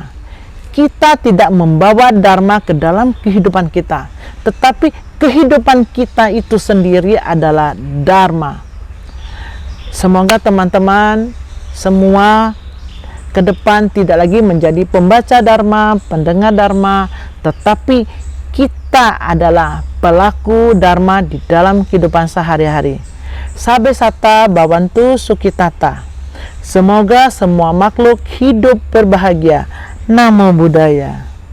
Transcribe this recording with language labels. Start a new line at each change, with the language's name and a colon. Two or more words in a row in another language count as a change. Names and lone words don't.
Indonesian: Kita tidak membawa Dharma ke dalam kehidupan kita, tetapi kehidupan kita itu sendiri adalah Dharma. Semoga teman-teman semua ke depan tidak lagi menjadi pembaca Dharma, pendengar Dharma, tetapi kita adalah pelaku Dharma di dalam kehidupan sehari-hari.
Pali: Sabe sata bawantu sukitata.
Indonesian: Semoga semua makhluk hidup berbahagia.
Pali: Namo Buddhaya.